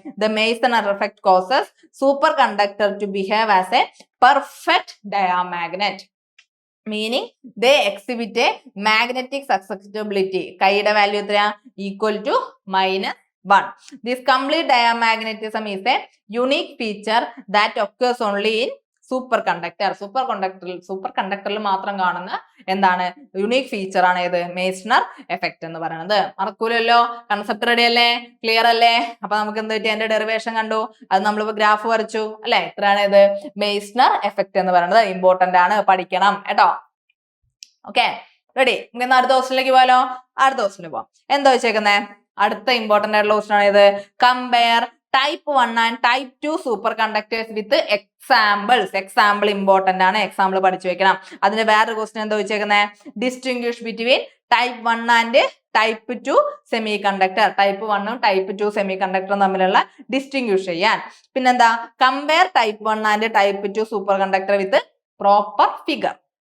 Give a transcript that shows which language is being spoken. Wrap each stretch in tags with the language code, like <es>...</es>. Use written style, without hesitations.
<en>The Meissner effect causes superconductor to behave as a perfect diamagnet, meaning they exhibit a magnetic susceptibility.</en> <ml>കൈയുടെ value എത്രയാ, equal to -1.</ml> <en>This complete diamagnetism is a unique feature that occurs only in super conductor.</en> <ml>Super കണ്ടക്ടറിൽ മാത്രം കാണുന്ന എന്താണ് unique feature ആണ് ഏത്, Meissner effect എന്ന് പറയുന്നത്. മറക്കൂലല്ലോ, concept ready അല്ലേ, ക്ലിയർ അല്ലേ? അപ്പൊ നമുക്ക് എന്ത് പറ്റി, അതിന്റെ ഡെറിവേഷൻ കണ്ടു, അത് നമ്മളിപ്പോ ഗ്രാഫ് വരച്ചു അല്ലെ. ഇത്രയാണ് ഇത് മെയ്സ്നർ എഫക്റ്റ് എന്ന് പറയുന്നത്. ഇമ്പോർട്ടന്റ് ആണ്, പഠിക്കണം കേട്ടോ. Okay, ready? നമുക്ക് അടുത്ത ക്വസ്റ്റ്യനിലേക്ക് പോയാലോ. അടുത്ത ക്വസ്റ്റ്യനിൽ പോവാം. എന്താ വെച്ചേക്കുന്നേ, അടുത്ത ഇമ്പോർട്ടന്റ് ആയിട്ടുള്ള ക്വസ്റ്റ്യൻ ആണ് ഇത്.</ml> <en>Compare type 1 and type 2 superconductors with examples.</en> <ml>Example important ആണ്, എക്സാമ്പിൾ പഠിച്ചു വെക്കണം. അതിന്റെ വേറൊരു ക്വസ്റ്റ്യൻ എന്താ വെച്ചേക്കുന്നത്,</ml> <en>Distinguish between type 1 and type 2 semi conductor.</en> <ml>Type 1ഉം type 2 semi കണ്ടക്ടറും തമ്മിലുള്ള ഡിസ്റ്റിങ്വിഷ് ചെയ്യാൻ. പിന്നെന്താ,</ml> <en>Compare type 1 and type 2 super conductor with proper figure.</en>